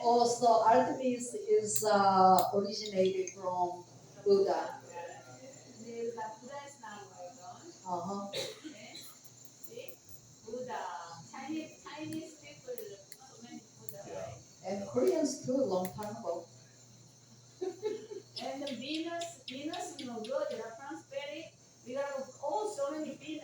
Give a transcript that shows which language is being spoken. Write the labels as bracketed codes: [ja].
[en] Also Artemis is originated from Buddha. [ko] 네, 부다에서 나온 거예요. 이건. [en] Uh-huh. [ko] 네. [en] See? Buddha. Chinese people, so many Buddha, right? And Koreans too, long time ago. And the Venus is no good. The prosperity, we got so many Venus.